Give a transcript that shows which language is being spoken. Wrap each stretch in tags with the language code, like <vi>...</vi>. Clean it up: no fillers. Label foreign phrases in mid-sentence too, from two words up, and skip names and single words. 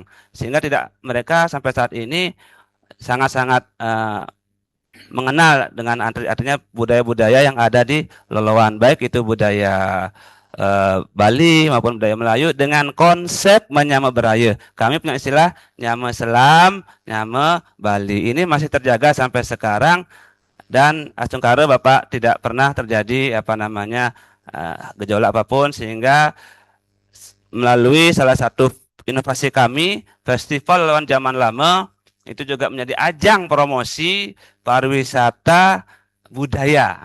<id>Sehingga tidak mereka sampai saat ini sangat-sangat mengenal dengan artinya budaya-budaya yang ada di Loloan, baik itu budaya Bali maupun budaya Melayu dengan konsep</id> <ban>menyama beraya.</ban> <id>Kami punya istilah</id> <ban>nyama selam, nyama Bali.</ban> <id>Ini masih terjaga sampai sekarang dan acungkare Bapak tidak pernah terjadi apa namanya gejolak apapun sehingga melalui salah satu inovasi kami, Festival Lawan Zaman Lama, itu juga menjadi ajang promosi pariwisata budaya.</id>